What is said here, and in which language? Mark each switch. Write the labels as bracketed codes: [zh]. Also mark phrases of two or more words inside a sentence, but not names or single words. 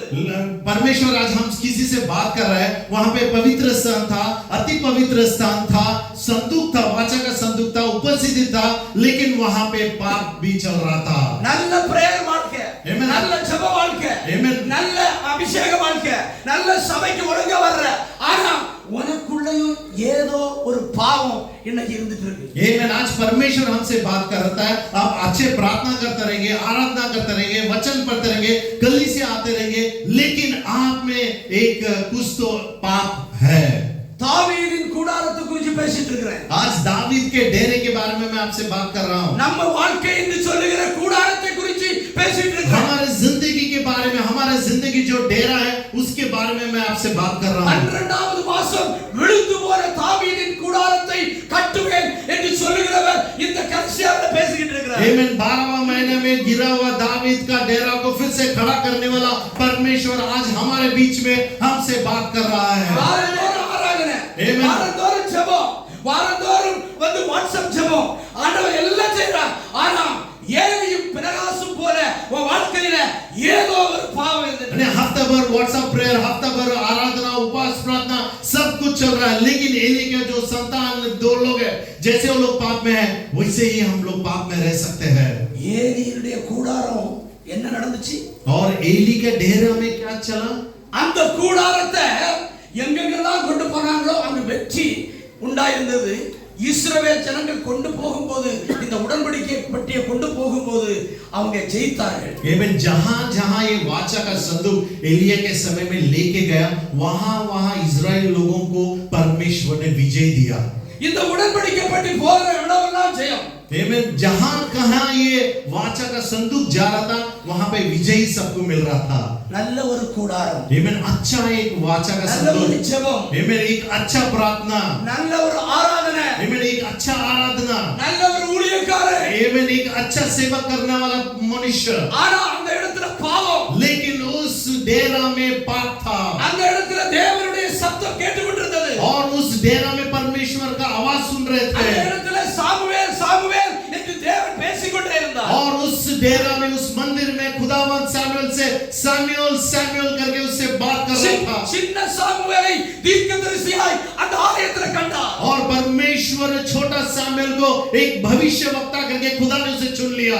[hi] परमेश्वर आज हम किसी से बात कर रहे हैं, वहां पे पवित्र स्थान था, अति पवित्र स्थान था, संदूक था, वाचा का संदूक था, उपस्थिति था, लेकिन वहां पे पाप भी चल रहा था. [ta] நல்ல பிரேயர் வாழ்க்கை, நல்ல ஜெப வாழ்க்கை, நல்ல அபிஷேக வாழ்க்கை, நல்ல சபைக்கு ஒழுங்கா வர்ற, ஆனா உனக்குள்ளேயும் ஏதோ ஒரு பாவம் இன்னைக்கு இருந்துட்டு இருக்கு. [hi] आमीन. आज परमेश्वर हमसे बात करता है, आप अच्छे प्रार्थना करते रहेंगे, आराधना करते रहेंगे, वचन पढ़ते रहेंगे, कलीसिया आते रहेंगे, लेकिन आप में एक कुछ तो पाप है. [ta] தாவீதின் கூடாரத்தை குறித்து பேசிட்டு இருக்கிறேன். [hi] आज दावीद के डेरे के बारे में मैं आपसे बात कर रहा हूं. [ta] நம்ம வாழ்க்கை என்று சொல்லுகிற கூடாரத்தை குறித்து பேசிட்டு இருக்கிறேன். [hi] हमारे जिंदगी के बारे में, हमारा जिंदगी जो डेरा है उसके बारे में मैं आपसे बात कर रहा हूं. [ta] 12வது மாசம் விழுந்து போன தாவீதின் கூடாரத்தை கட்டுவேன் என்று சொல்லுகிறவர் இந்த கர்சியால பேசிட்டு இருக்கிறார். [hi] आमीन. 12वां महीने में गिरा हुआ दावीद का डेरा को फिर से खड़ा करने वाला परमेश्वर आज हमारे बीच में हमसे बात कर रहा है. [ta] வாரந்தோறும் ஆராதனை, வாரந்தோறும் ஜெபம், வாரந்தோறும் வந்து வாட்ஸ்அப் ஜெபம், ஆண்டவர் எல்லாம் செய்றார். ஆனா ஏலியும் பினகாசும் போல உன் வாழ்க்கையில ஏதோ ஒரு பாவம் இருந்தது. [hi] हफ्ता भर व्हाट्सएप प्रेयर, हफ्ता भर आराधना, उपवास, प्रार्थना सब कुछ चल रहा है, लेकिन एली के जो संतान 2 लोग हैं, जैसे वो लोग पाप में हैं वैसे ही हम लोग पाप में रह सकते हैं. [ta] ஏலியுடைய கூடாரம் என்ன நடந்துச்சு? [hi] और एली के डेरा में क्या चला? [ta] அந்த கூடாரத்தை எங்கெங்கெல்லாம் கொண்டு போனாங்களோ அங்க வெற்றி உண்டாயிருந்தது. இஸ்ரவேல் ஜனங்கள் கொண்டு போகும்போது, இந்த உடன்படிக்கை பெட்டியை கொண்டு போகும்போது அவங்க ஜெயித்தார்கள். [hi] आमीन. जहां-जहां ये वाचा का संदूक एलिया के समय में लेके गया, वहां इजराइल लोगों को परमेश्वर ने विजय दिया. [ta] இந்த உடன்படிக்கை பெட்டி போகிற இடமெல்லாம் ஜெயம். [hi] आमीन. जहां कहां ये वाचा का संदूक जा रहा था वहां पे विजय सबको मिल रहा था. [ta] நல்ல ஒரு கூடாரம், [hi] आमीन. अच्छा एक वाचा का [ta] நல்ல ஒரு [hi] संदूक, [ta] ஜெபம், [hi] आमीन. एक अच्छा प्रार्थना, [ta] நல்ல ஒரு ஆராதனை, [hi] आमीन. एक अच्छा आराधना, [ta] நல்ல ஒரு ஊழியக்காரர். [hi] आमीन. एक अच्छा सेवा करने वाला मनुष्य. [ta] ஆனா அந்த இடத்துல பாவம், [hi] लेकिन उस डेरा में पाप था [ta] அந்த இடத்துல தேவனுடைய சத்தம் கேட்டுக்கொண்டிருந்தது. [hi] और उस डेरा में परमेश्वर का आवाज सुन रहे [ta] அந்த [hi] थे [ta] இடத்துல சாமுவேல் சாமுவேல் என்று தேவன் பேசிக்கொண்டே இருந்தார். [hi] और उस डेरा में, उस मंदिर में खुदावंद सैमुएल से सैमुएल सैमुएल करके उससे बात कर रहा था. [ta] சின்ன சாமுவேலை தீர்க்கதரிசியாய் அந்த ஆலயத்துல கண்டார். [hi] और परमेश्वर छोटा सैमुएल को एक भविष्यवक्ता करके खुदा ने उसे चुन लिया.